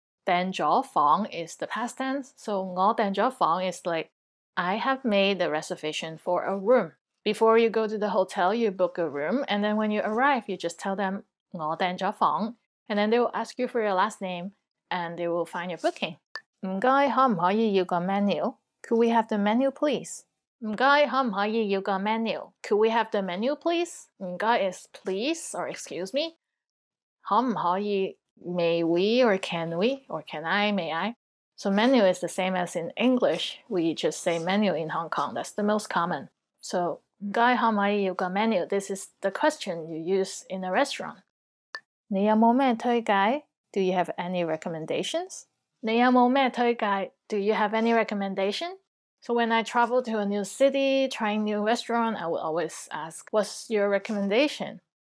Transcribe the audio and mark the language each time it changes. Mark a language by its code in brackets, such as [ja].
[en] 訂咗房 is the past tense, so [yue] 我訂咗房 [en] is like I have made a reservation for a room. Before you go to the hotel, you book a room, and then when you arrive, you just tell them [yue] 我訂咗房, [en] and then they will ask you for your last name, and they will find your booking. [yue] 唔該，可唔可以要個 menu? [en] Could we have the menu, please? [yue] 唔該，可唔可以要個 menu? [en] Could we have the menu, please? 唔該 is please or excuse me. 可唔可以 may we or can we or can I, may I? So menu is the same as in English. We just say menu in Hong Kong. That's the most common. So [yue] 唔該，可唔可以要個 menu? [en] This is the question you use in a restaurant. [yue] 你有冇咩推介? [en] Do you have any recommendations? [yue] 你有冇咩推介? [en] Do you have any recommendation? So when I travel to a new city, trying new restaurant, I will always ask, what's your recommendation?